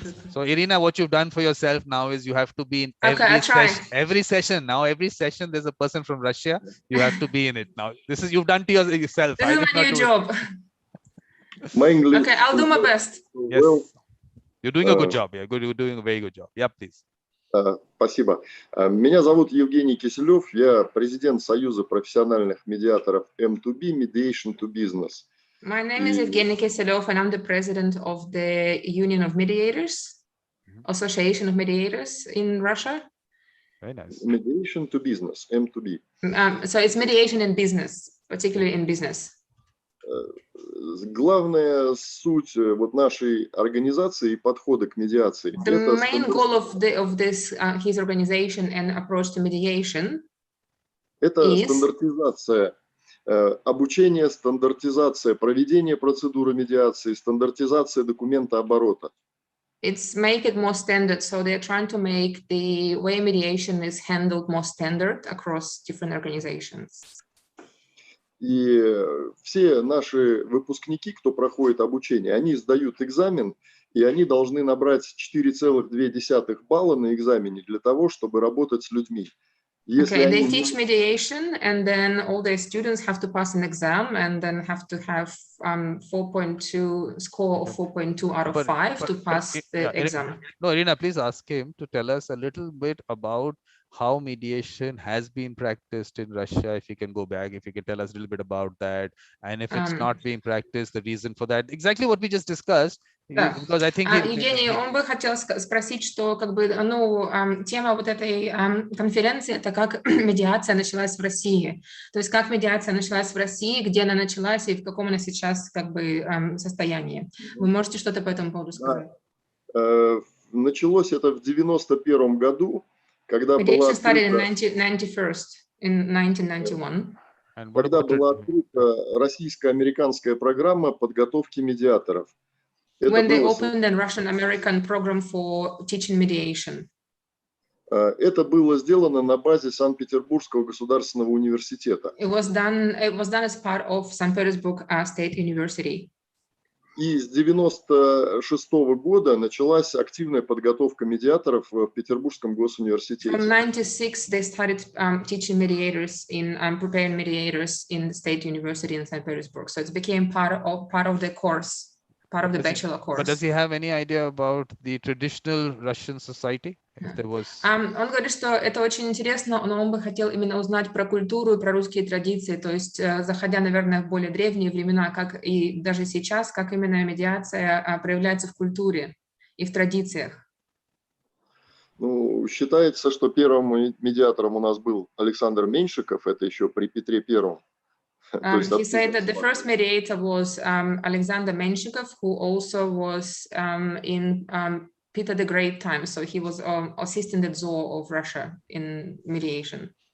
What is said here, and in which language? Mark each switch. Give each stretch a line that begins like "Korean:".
English: So Irina, what you've done for yourself now is you have to be in every session. Now every session there's a person from Russia. You have to be in it now. This is you've done to yourself. This is my new job. Okay, I'll do my best. Yes, you're doing a good job. Yeah, good. You're doing a very good job. Yeah, please.
Russian: Спасибо. Меня зовут Евгений Киселев. Я президент Союза профессиональных медиаторов M2B, Mediation to Business.
English: My name is Evgeny Kiselov, and I'm the president of the Union of Mediators, Association of Mediators in Russia. Very nice. Mediation to business, M2B. So it's mediation in business, particularly in business.
Russian: Главная суть вот нашей организации и подхода к медиации.
English: The main goal of this his organization and approach to mediation
Russian: это стандартизация, обучение, стандартизация, проведение процедуры медиации, стандартизация документа оборота.
English: It's make it more standard. So they're trying to make the way mediation is handled more standard across different organizations.
Russian: И все наши выпускники, кто проходит обучение, они сдают экзамен, и они должны набрать 4,2 балла на экзамене для того, чтобы работать с людьми.
English: Okay, they teach mediation, and then all their students have to pass an exam, and then have to have 4.2 score of 4.2 out of 5 to pass the exam. No, Irina, please ask him to tell us a little bit about how mediation has been practiced in Russia. If you can go back, if you can tell us a little bit about that, and if it's not being practiced, the reason for that, exactly what we just discussed.
Russian: Да.
English: Because I think
Russian: Евгений, он бы хотел спросить, что как бы, тема вот этой конференции — это как медиация началась в России. То есть как медиация началась в России, где она началась и в каком она сейчас как бы состоянии. Вы можете что-то по этому поводу сказать? Началось это в 91 году, когда
English: Mediation started in 1991.
Russian: Когда была открыта российско-американская программа подготовки медиаторов.
English: When they opened a Russian-American program for teaching mediation.
Russian: Это было сделано на базе Санкт-Петербургского государственного университета.
English: It was done as part of St. Petersburg State University.
Russian: И с 96 года началась активная подготовка медиаторов в Петербургском госуниверситете.
English: From 96, they started teaching mediators preparing mediators in the State University in St. Petersburg. So it became part of the course. Part of the bachelor course. But does he have any idea about the traditional Russian society? If there was...
Russian: Он говорит, что это очень интересно, но он бы хотел именно узнать про культуру и про русские традиции, то есть заходя, наверное, в более древние времена, как и даже сейчас, как именно медиация проявляется в культуре и в традициях. Ну, считается, что первым медиатором у нас был Александр Меньшиков, это еще при Петре Первом.
English: He said that the first mediator was Alexander Menshikov, who also was in Peter the Great time. So he was assisting the Tsar of Russia in mediation.